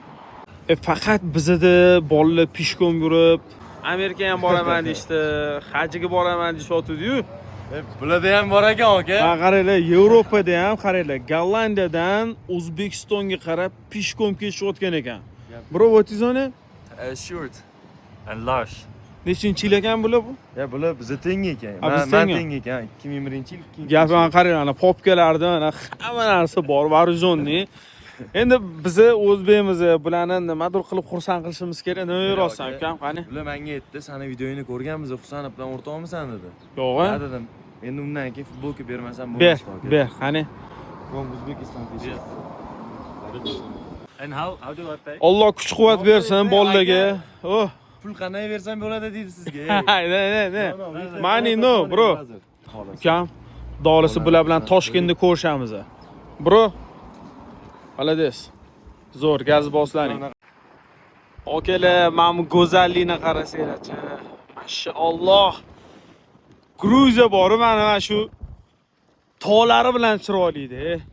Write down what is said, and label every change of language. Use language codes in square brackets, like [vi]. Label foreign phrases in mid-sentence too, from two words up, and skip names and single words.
[uz] Faqat bizda bolalar pishkom yurib, Amerikaga ham boraman deydi, hajga boraman deyshotdi-yu. Bularda ham bor ekan aka. Ha, qaranglar, Yevropada ham qaranglar, Gollandiyadan O'zbekistonga qarab pishkom ketishayotgan ekan. [en] Bro, what is on it? Short and large. [uz] Nechinchi yil ekan bular bu? Ya bular bizga teng ekan. biz Men teng teng ekan. 2001-yil. Gapini qarang, ana popkalarda mana hamma narsa bor, varijonni. Endi biz o'zbekmiz, bularni nimadir qilib xursand qilishimiz kerak. Nima yursan, ukam, qani? Bular menga aytdi, "Sani videoyini ko'rganmiz, Husan bilan o'rtoqmisan?" dedi. Yo'q, Ha dedim. Endi undan keyin futbolka bermasam ber, bo'lmas aka. ber, qani? [en] From Uzbekistan t-shirt. And how do I pay? [uz] Alloh kuch-quvvat bersin bolalarga. Oh. Pul qanday bersam bo'ladi deydi sizga. Ne. [en] Money no, bro. [uz] Ukam, dolisi bular bilan Toshkentda ko'rishamiz. Bro. Молодец. Zo'r gaz boslaring. Okalar, mana bu go'zallikni qarasanglar-chi. Mashalloh. Gruziya bor, mana shu tog'lari bilan chiroyli-da.